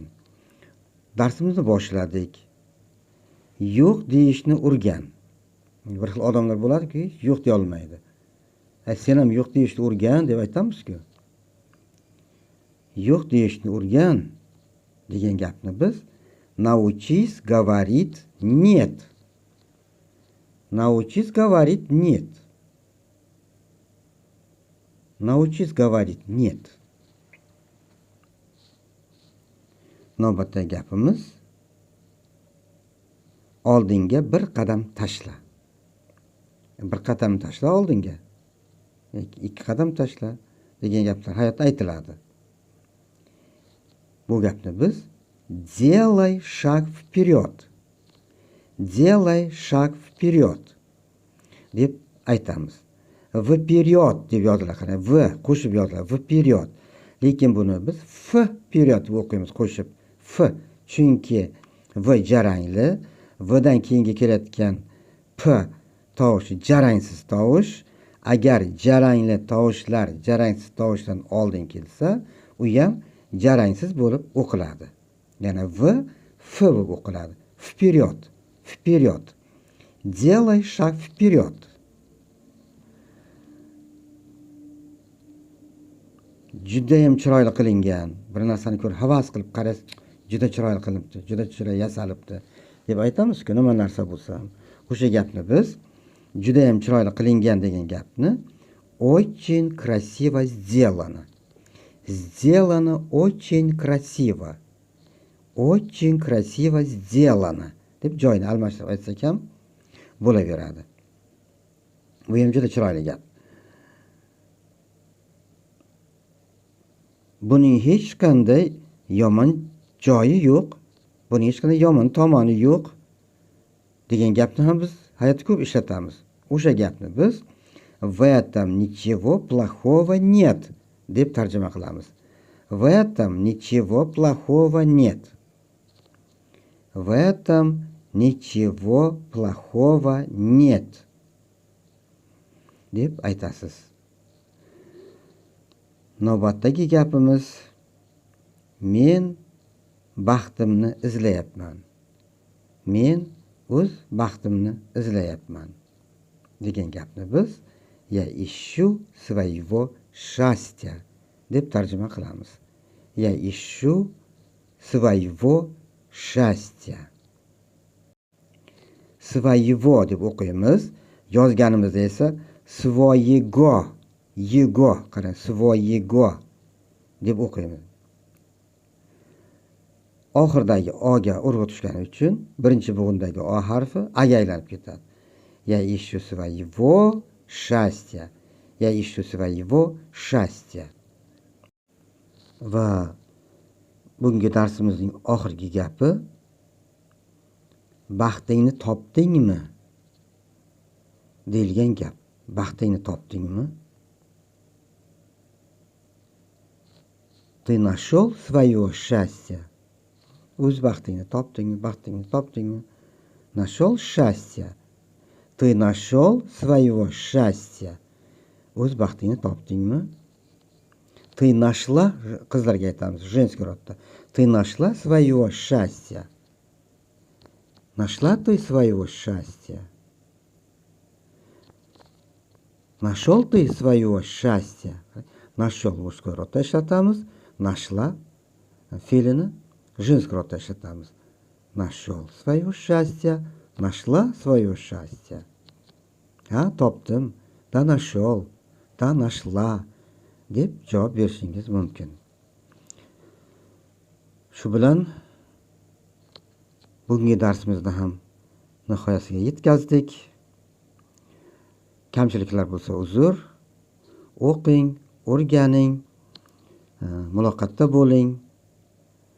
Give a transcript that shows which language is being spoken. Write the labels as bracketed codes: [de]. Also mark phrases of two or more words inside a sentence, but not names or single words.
[uz] Darsimizni boshladik. Yo'q deyishni o'rgan. Bir xil odamlar bo'ladiki, yo'q deya olmaydi. Sen ham yo'q deyishni o'rgan deb aytamiz-ku. Yo'q deyishni o'rgan degan gapni biz [ru] научись говорить нет. Научись говорить нет. Научись говорить нет. [uz] Navbatdagi gapimiz oldinga bir qadam tashla. Bir qadam tashla oldinga. Ikki qadam tashla degan gaplar hayotda aytiladi. Bu gapni biz [ru] делай шаг вперед. Делай шаг вперед [uz] deb aytamiz. Вперед deb yoziladi. V qo'shib yoziladi. Вперед. Lekin buni biz вперед deb o'qiymiz qo'shib. F chunki V jarangli, V dan keyingi kelayotgan P tovushi jarangsiz tovush. Agar jarangli tovushlar jarangsiz tovushdan oldin kelsa, u ham jarangsiz bo'lib o'qiladi. Yana V F bo'lib o'qiladi. [ru] Вперед, вперед. Делай шаг вперед. [uz] Juda ham chiroyli qilingan. Bir narsani ko'rib havas qilib qarasiz, juda chiroyli qilibdi, juda chiroyli yasalibdi deb aytamiz-ku, nima narsa bo'lsa ham. O'sha gapni biz juda ham chiroyli qilingan degan gapni [ru] очень красиво сделано. Сделано очень красиво. Очень красиво сделано [uz] deb joyini almashtirib aytsak ham bo'laveradi. Bu ham juda chiroyli gap. Buning hech qanday yomon joyi yo'q. Buning hech qanday yomon tomoni yo'q degan gapni ham biz hayotda ko'p ishlatamiz. O'sha gapni biz [ru] в этом ничего плохого нет [uz] deb tarjima qilamiz. [ru] В этом ничего плохого нет. В этом ничего плохого нет [uz] deb aytasiz. Navbatdagi gapimiz men baxtimni izlayapman. Men o'z baxtimni izlayapman degan gapni biz [ru] я ищу своего счастья [uz] deb tarjima qilamiz. [ru] Я ищу своего счастья. [uz] Своего deb o'qiymiz. Yozganimizda esa своего, его, qarang, своего deb o'qiymiz. Oxirdagi o ga urg'u tushgani uchun birinchi bo'g'indagi o harfi a ga aylanib ketadi. [ru] Я ищу своего счастья. Я ищу своего счастья. [uz] Va bugungi darsimizning oxirgi gapi baxtingni topdingmi deyilgan gap. Baxtingni topdingmi? [ru] Ты нашел свое счастье? [uz] O'z baxtingni topdingmi? [ru] Нашел счастье. Ты нашел своего счастья? [uz] O'z baxtingni topdingmi? [ru] Ты нашла, [uz] qizlarga aytamiz, женский rodda. [ru] Ты нашла своего счастья? Нашла ты своего счастья? Нашел ты своего счастья? Нашел мужской [uz] rodda ishlatamiz. Нашла fe'lini женский rodda ishlatamiz. [ru] Нашел свое счастье, нашла свое счастье. [uz] Ha, topdim, [ru] да нашел, да нашла [uz] deb javob berishingiz mumkin. Shu bilan bugungi darsimizni ham nihoyasiga yetkazdik. Kamchiliklar bo'lsa uzr. O'qing, o'rganing, muloqotda bo'ling.